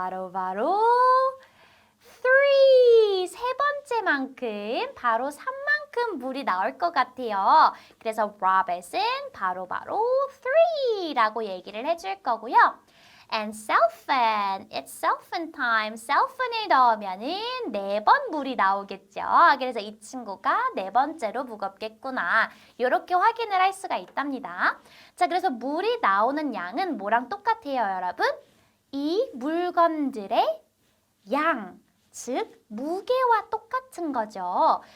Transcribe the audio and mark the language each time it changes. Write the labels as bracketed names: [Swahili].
[Korean] 바로 3! 세 번째만큼 바로 3만큼 물이 나올 것 같아요. 그래서 rabbit은 바로 3라고 얘기를 해줄 거고요. [English] And cellphone, it's cellphone time. [Korean] cellphone을 넣으면은 4번 물이 나오겠죠. 그래서 이 친구가 4번째로 무겁겠구나. 이렇게 확인을 할 수가 있답니다. 자, 그래서 물이 나오는 양은 뭐랑 똑같아요, 여러분? 이 물건들의 양, 즉 무게와 똑같은 거죠.